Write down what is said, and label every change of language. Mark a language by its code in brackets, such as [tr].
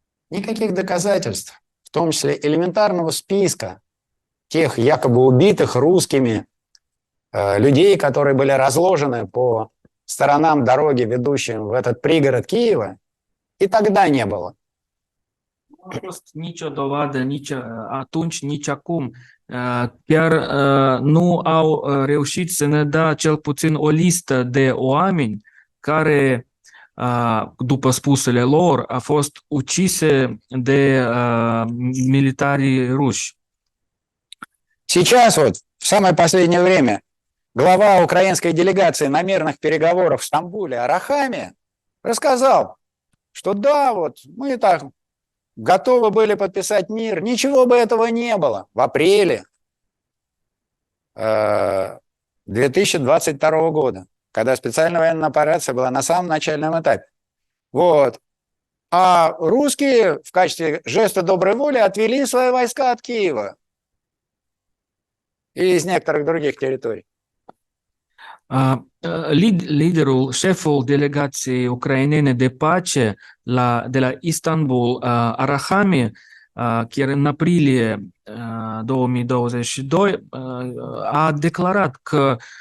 [ru] Никаких доказательств, в том числе элементарного списка тех якобы убитых русскими людей, которые были разложены по сторонам дороги, ведущим в этот пригород Киева, и тогда не было. [ro] Nu a fost nicio dovadă nici atunci, nici acum. Chiar nu au reușit să ne dea cel puțin o listă de oameni care, după spusele lor, a fost ucise de militarii ruși. [ru] Сейчас вот, в самое последнее время, глава украинской делегации на мирных переговорах в Стамбуле Арахами рассказал, что да, вот мы так готовы были подписать мир, ничего бы этого не было в апреле 2022 года, когда специальная военная операция была на самом начальном этапе. Вот. А русские в качестве жеста доброй воли отвели свои войска от Киева и из некоторых других территорий. [ro] Liderul, șeful delegației ucrainene de pace de la Istanbul, Arahami, chiar în aprilie 2022, a declarat că